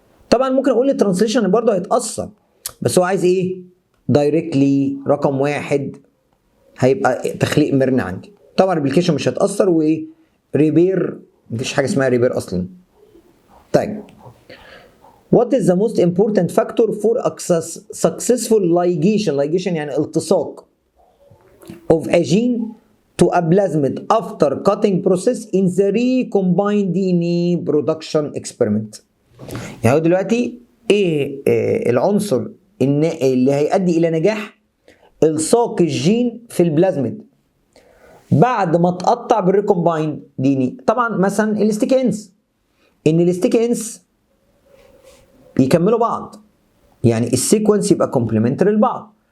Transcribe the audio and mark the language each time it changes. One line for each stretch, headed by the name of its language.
Arabic: طبعا ممكن اقول الترانسليشن برضه هيتاثر، بس هو عايز ايه؟ دايركتلي. رقم واحد هيبقى تخليق ميرنا عندي. طبعا الريبليكيشن مش هيتاثر، وايه؟ ريبير مفيش حاجه اسمها ريبير اصلا. طيب
English: what is the most important factor for successful ligation
Arabic: يعني التصاق
English: of a gene to a plasmid after cutting process in the recombined DNA production experiment.
Arabic: يعني هو دلوقتي ايه العنصر اللي هيؤدي الى نجاح الصاق الجين في البلازميد بعد ما تقطع بالريكومباين دي ان ايه؟ طبعا مثلا الاستيكينز، ان الاستيكينز يكملوا بعض، يعني السيكونس يبقى كومبلمنتري لبعض.